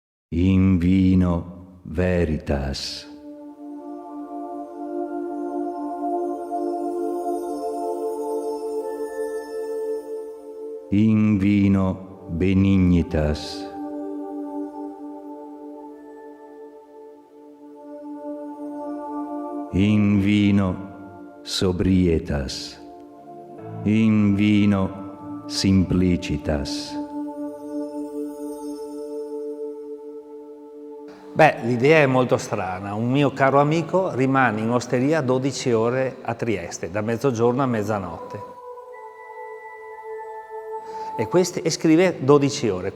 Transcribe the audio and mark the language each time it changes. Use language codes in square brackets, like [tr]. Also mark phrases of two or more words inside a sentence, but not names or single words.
[la] In vino veritas. In vino benignitas. In vino sobrietas. In vino simplicitas. [it] Beh, l'idea è molto strana. Un mio caro amico rimane in osteria 12 ore a Trieste, da mezzogiorno a mezzanotte. E scrive 12 ore.